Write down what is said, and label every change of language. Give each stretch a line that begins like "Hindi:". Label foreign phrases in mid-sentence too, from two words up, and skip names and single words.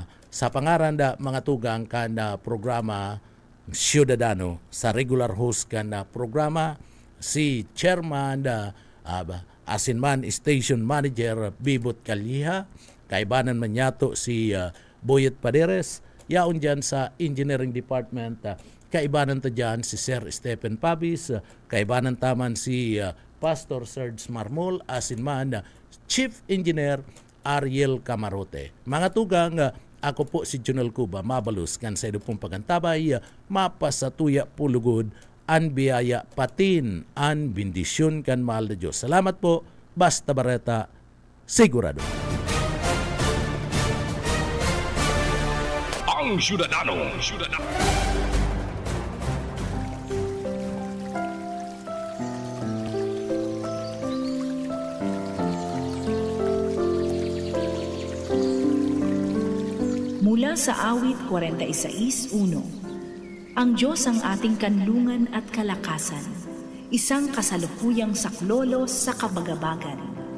Bikol: Sa pangaran da mga tugang ka na programa Ciudadano, sa regular host ka na programa, si Chairman Asinman Station Manager Bibot Calleja, kaibanan man yato si Boyet Paderes, yaon dyan sa Engineering Department, kaibanan ta dyan si Sir Stephen Pabis, kaibanan taman si Pastor Serge Marmol, Asinman Chief Engineer Ariel Camarote. Mga tugang, ako po si Junel Cuba, mabalus kan sa pong pagantabay, mapasatuya pulugod, an biyaya patin, an bendisyon kan mahal na Diyos. Salamat po, Basta Barreta, sigurado. Ang Ciudadano.
Filipino: Mula sa awit 46:1, ang Diyos ang ating kanlungan at kalakasan, isang kasalukuyang saklolo sa kabagabagan.